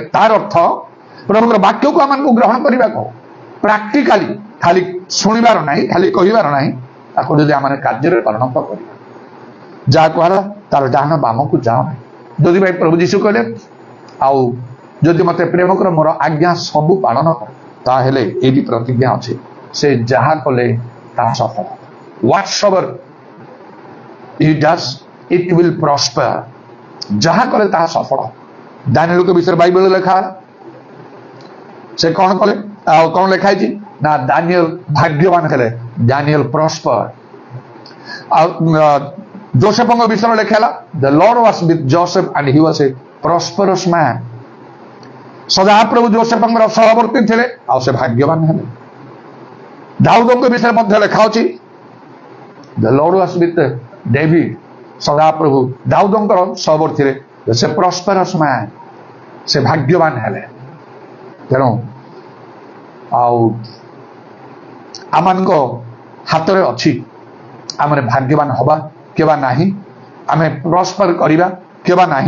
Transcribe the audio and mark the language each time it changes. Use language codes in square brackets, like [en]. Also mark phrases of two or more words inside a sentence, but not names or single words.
[or] ତାର ଅର୍ଥ ପ୍ରଭୁଙ୍କର ବାକ୍ୟକୁ ଆମମାନଙ୍କୁ ଗ୍ରହଣ କରିବାକୁ ପ୍ରାକ୍ଟିକାଲି, ଖାଲି ଶୁଣିବାର ନାହିଁ, ଖାଲି କହିବାର ନାହିଁ, ତାକୁ ଯଦି ଆମେ କାର୍ଯ୍ୟରେ ପରିଣତ କରିବା। ଯାହା କୁହାଲା ତାର ଡାହାଣ ବାମକୁ ଯାଅ ନାହିଁ। ଯଦି ଭାଇ ପ୍ରଭୁ ଯୀଶୁ କହିଲେ ଆଉ ଯଦି ମତେ ପ୍ରେମ କର ମୋର ଆଜ୍ଞା ସବୁ ପାଳନ କର, ତାହେଲେ ଏଇଠି ପ୍ରତିଜ୍ଞା ଅଛି ସେ ଯାହା କଲେ ତାହା ସଫଳ। [en] Whatsoever he does it will prosper. [or] ଯାହା କଲେ ତାହା ସଫଳ। ଦାନିଏଲଙ୍କ ବିଷୟରେ ବାଇବେଲ ଲେଖା, ସେ କଣ କଲେ ଆଉ କଣ ଲେଖା ହେଇଛି ନା ଦାନିଏଲ ଭାଗ୍ୟବାନ ହେଲେ, ଦାନିଏଲ ପ୍ରସ୍ପର। ଆଉ ଯୋସେଫଙ୍କ ବିଷୟରେ ଲେଖା ହେଲା [en] the Lord was with Joseph and he was a prosperous man. [or] ସଦାପ୍ରଭୁ ଯୋସେଫଙ୍କର ସହବର୍ତ୍ତୀ ଥିଲେ ଆଉ ସେ ଭାଗ୍ୟବାନ ହେଲେ। ଦାଉଦଙ୍କ ବିଷୟରେ ମଧ୍ୟ ଲେଖା ଅଛି [en] the Lord was with David. [or] ସଦାପ୍ରଭୁ ଦାଉଦଙ୍କର ସହବର୍ତ୍ତୀ ଥିଲେ, ସେ [en] prosperous man, [or] ସେ ଭାଗ୍ୟବାନ ହେଲେ। ତେଣୁ ଆଉ ଆମମାନଙ୍କ ହାତରେ ଅଛି ଆମେ ଭାଗ୍ୟବାନ ହବା କେବା ନାହିଁ, ଆମେ ପ୍ରସ୍ପର କରିବା କେବା ନାହିଁ।